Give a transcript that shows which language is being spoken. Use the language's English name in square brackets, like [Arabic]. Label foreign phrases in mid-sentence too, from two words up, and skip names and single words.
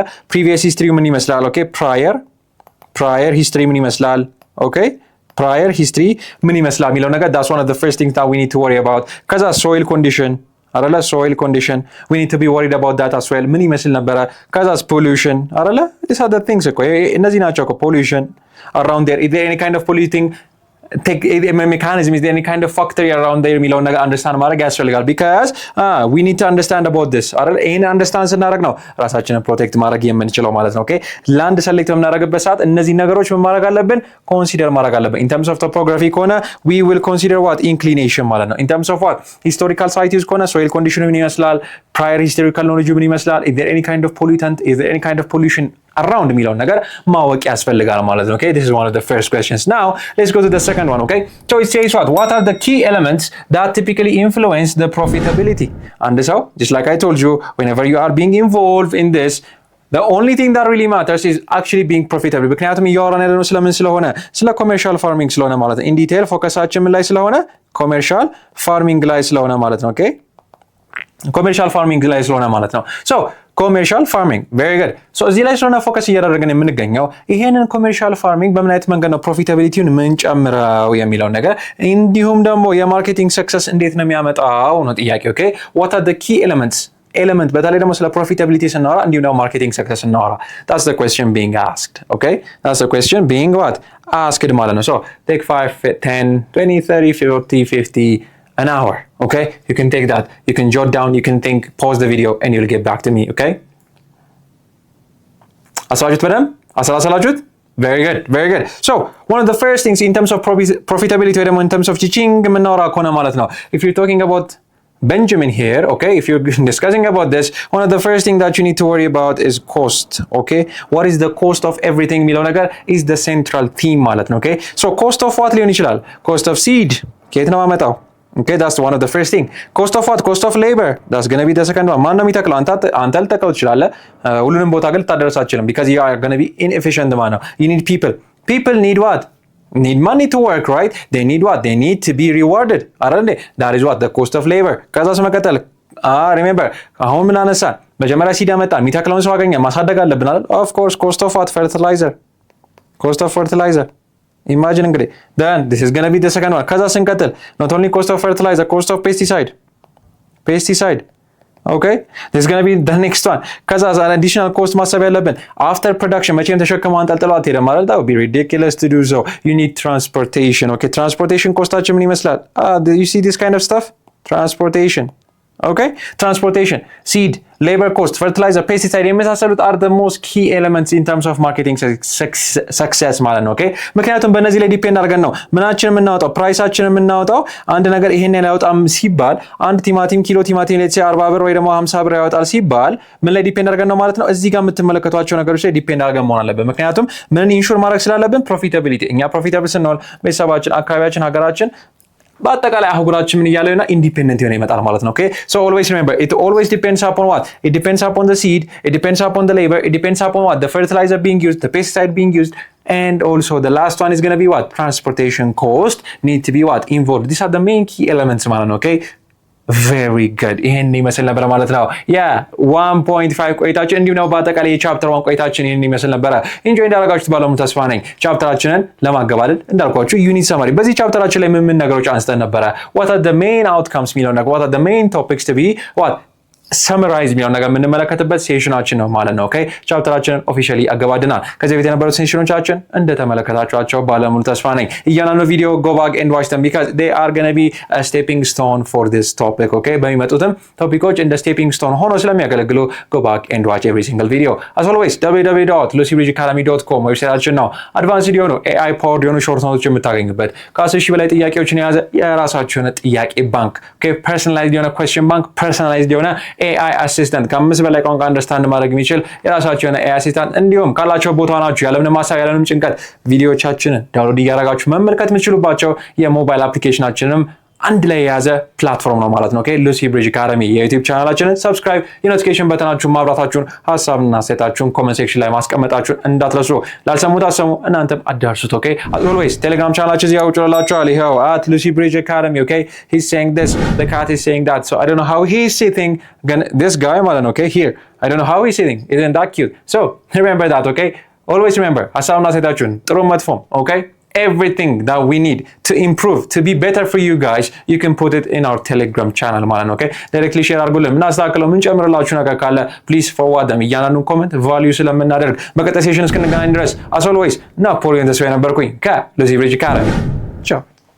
[English] previous history [Amharic] ምን ይመስላል? [English] okay prior history [Amharic] ምን ይመስላል? [English] okay prior history [Amharic] ምን ይመስላል የሚለው ነገር [English] that's one of the first things that we need to worry about. [Amharic] ከዛ [English] soil condition [Amharic] አይደለ? [English] soil condition we need to be worried about that as well. [Amharic] ምን ይመስል ነበረ? ከዛስ pollution አይደለ? [English] these are the things [Amharic] እኮ እነዚህ ናቸው እኮ [English] pollution around there is there any kind of polluting mechanism, is there any kind of factory around there [Amharic] የሚለውን ነገር አንደርስታንድ ማድረግ ያስፈልጋል። [English] because we need to understand about this አይደል? [Amharic] ይሄን አንደርስታንድ ስናደርግ ነው ራሳችንን ፕሮቴክት ማድረግ የምንችለው ማለት ነው። ኦኬ [English] land select [Amharic] በምናደርግበት ሰዓት እነዚህ ነገሮች ምን ማድረግ አለብን? ኮንሲደር ማድረግ አለብን። [English] in terms of topography ከሆነ we will consider what inclination [Amharic] ማለት ነው። [English] in terms of what historical sites ከሆነ soil condition [Amharic] ምን ይመስላል? [English] prior historical knowledge [Amharic] ምን ይመስላል? [English] is there any kind of pollutant? is there any kind of pollution around [Amharic] የሚለውን ነገር ማወቅ ያስፈልጋል ማለት ነው። [English] Okay, this is one of the first questions. Now let's go to the second one. Okay, so it says what are the key elements that typically influence the profitability? And so just like I told you, whenever you are being involved in this, the only thing that really matters is actually being profitable. [Amharic] ምክንያቱም እያወራን ያለነው ስለምን ስለሆነ ስለ [English] commercial farming [Amharic] ስለሆነ ማለት ነው። [English] in detail [Amharic] ፎከሳችን ምን ላይ ስለሆነ [English] commercial farming [Amharic] ላይ ስለሆነ ማለት ነው። ኦኬ [English] commercial farming [Amharic] ላይ ስለሆነ ማለት ነው። [English] so commercial farming very good። [Amharic] ሶ እዚህ ላይ ስለሆነ ፎከስ እያደረግን የምንገኘው ይሄንን [English] commercial farming [Amharic] በምን አይነት መንገድ ነው ፕሮፊታቢሊቲውን ምንጨምረው የሚለው ነገር እንዲሁም ደግሞ የማርኬቲንግ ሰክሰስ እንዴት ነው የሚያመጣው ነው ጥያቄ። ኦኬ [English] what are the key [Amharic] ኤሌመንት በተለይ ደግሞ ስለ ፕሮፊታቢሊቲ ስናወራ እንዲሁም ደግሞ [English] marketing success [Amharic] ስናወራ [English] that's the question being asked. Okay, that's the question being what asked [Amharic] ማለት ነው። [English] so take 5 10 20 30 40 50 an hour. Okay, you can take that, you can jot down, you can think, pause the video and you'll get back to me. Okay, asalajuት በደም asalajuት. Very good, very good. So one of the first things in terms of profitability or in terms of teaching [Amharic] የምናወራ ከሆነ ማለት ነው [English] if you're talking about Benjamin here, okay, if you're discussing about this, one of the first thing that you need to worry about is cost. Okay, what is the cost of everything [Amharic] የሚለው ነገር [English] is the central theme [Amharic] ማለት ነው። [English] Okay, so cost of what [Amharic] ሊሆን ይችላል? [English] cost of seed [Amharic] ከየት ነው ማመጣው? [English] Okay, that's one of the first thing. Cost of what? Cost of labor. That's going to be the second one. [Amharic] ማን ነው የሚተክለው? አንተ ልተክለው ትችላለህ። ሁሉንም ቦታ ግን ልታደርስ አትችልም [English] because you are going to be inefficient [Amharic] ማለት ነው። [English] You need people. People need what? Need money to work, right? They need what? They need to be rewarded. አይደል? That is what? The cost of labor. [Amharic] ከዛስ መቀጠል remember አሁን ምን አነሳን? መጀመሪያ ሲድ ያመጣን የሚተክለውን ሰው አገኘ ማሳደግ አለብን አይደል? [English] Of course, cost of what? Fertilizer. Cost of fertilizer. [Amharic] Imagine እንግዲህ [English] then this is going to be the second one. ከዛ ስንቀጥል not only cost of fertilizer, cost of pesticide. Okay, this is going to be the next one. ከዛ an additional cost [Amharic] ማሰብ ያለብን [English] after production [Amharic] መቼም ተሸክመው አንጠልጥለው አትሄድም ማለት [English] that would be ridiculous to do so. You need transportation. [Amharic] Okay, transportation ኮስታችን ምን ይመስላል? [English] You see this kind of stuff? Transportation. Okay, transportation, seed, labor cost, fertilizer, pesticide የመሳሰሉት are the most key elements in terms of marketing success [Amharic] ማለት ነው። [English] Okay, [Amharic] ምክንያቱም በእነዚህ ላይ ዲፔንድ አድርገን ነው ምናችን የምናወጣው ፕራይሳችን የምናወጣው። አንድ ነገር ይሄን ላይ ያወጣም ሲባል አንድ ቲማቲም ኪሎ ቲማቲም ላይ 40 ብር ወይ ደግሞ 50 ብር ያወጣል ሲባል ምን ላይ ዲፔንድ አድርገን ነው ማለት ነው። እዚህ ጋር የምትመለከቷቸው ነገሮች ላይ ዲፔንድ አድርገን መሆን አለበት። ምክንያቱም ምን ኢንሹር ማድረግ ስላለብን ፕሮፊታቢሊቲ። እኛ ፕሮፊታብል ስንሆን ቤተሰባችን፣ አካባቢያችን፣ ሀገራችን በአጠቃላይ አህጉራችን ምን እያለ ነው ኢንዲፔንደንት የሆነ ይመጣል ማለት ነው። Okay, [English] so always remember it always depends upon what? It depends upon the seed, it depends upon the labor, it depends upon what? The fertilizer being used, the pesticide being used, and also the last one is going to be what? Transportation cost need to be what? Involved. These are the main key elements [Amharic] ማለት ነው። [English] Okay, very good. [Amharic] ይሄን ይመስል ነበር ማለት ነው። 1.5 ቆይታችን እንዲሁ ነው። በአጠቃላይ የቻፕተር 1 ቆይታችን ይሄን ይመስል ነበር። ኢንጆይ እንዳደረጋችሁት ባለሙ ተስፋ ነኝ። ቻፕተራችንን ለማገባደድ እንዳልኳችሁ [English] unit summary [Amharic] በዚህ ቻፕተራችን ላይ ምን ነገሮች አንስተን ነበረ? [English] what are the main outcomes [Amharic] የሚለው ነገር [English] what are the main topics to be what [Amharic] ሰመራይዝ የሚለው ነገር የምንመለከትበት ሴሽናችን ነው ማለት ነው። ኦኬ ቻፕተራችንን ኦፊሻሊ አገባድናል። ከዚህ በፊት የነበሩት ሴሽኖቻችን እንደተመለከታችኋቸው ባለሙሉ ተስፋ ነኝ። እያንዳንዱ ቪዲዮ [English] go back and watch them because they are going to be a stepping stone for this topic. [Amharic] ኦኬ በሚመጡትም ቶፒኮች እንደ [English] stepping stone [Amharic] ሆኖ ስለሚያገለግሉ [English] go back and watch every single video. [Amharic] As always www.lucybridgeacademy.com ዌብሳይታችን ነው። አድቫንስድ የሆኑ [English] AI powered [Amharic] የሆኑ [English] short notes [Amharic] የምታገኙበት ከ10 ሺህ በላይ ጥያቄዎችን የያዘ የራሳችሁ የሆነ ጥያቄ ባንክ ኦኬ ፐርሰናላይዝድ የሆነ [English] question bank [Amharic] ፐርሰናላይዝድ የሆነ [English] AI assistant [Amharic] ከ5 በላይ ቋንቋ አንደርስታንድ ማድረግ የሚችል የራሳቸው የሆነ [English] AI assistant [Amharic] እንዲሁም ካላቸው ቦታ ናችሁ ያለምንም ማሳብ ያለምንም ጭንቀት ቪዲዮዎቻችንን ዳውንሎድ እያደረጋችሁ መመልከት የምትችሉባቸው የሞባይል አፕሊኬሽናችንም አንድ ላይ የያዘ ፕላትፎርም ነው ማለት ነው። ኦኬ ሉሲ ብሪጅ አካዳሚ የዩቲዩብ ቻናላችንን ሰብስክራይብ፣ የኖቲፊኬሽን በተናችሁን ማብራታችሁን፣ ሐሳብና አስተያየታችሁን [English] comment section [Amharic] ላይ ማስቀመጣችሁን እንዳትረሱ። ላልሰሙት አሰሙ፣ እናንተም አዳርሱት። ኦኬ always ቴሌግራም ቻናላችን እዚያው ጭላላችኋል። ይሄው @Lucy Bridge Academy. [English] Okay, he's saying this, the cat is saying that, so I don't know how he's sitting. This guy [Amharic] ማለት ነው. [English] Okay, here I don't know how he's sitting. Isn't that cute? So remember that. Okay, always remember [Amharic] ሐሳብና አስተያየታችሁን ጥሩ መጥፎም [English] okay everything that we need to improve to be better for you guys, you can put it in our Telegram channel [Amharic] ማለት ነው። [English] Okay, directly share አድርጉልን። [Amharic] ምን አስተካክለው ምን ጨምርላችሁ ነገር ካለ [English] please forward them። [Amharic] እያንዳንዱን ኮሜንት ቫልዩ ስለምናደርግ በቀጣይ ሴሽን እስክንገናኝ ድረስ [English] as always ናፖሊዮን ተስፋዬ [Amharic] ነበርኩኝ ከሉሲ ብሪጅ አካዳሚ። ቻው።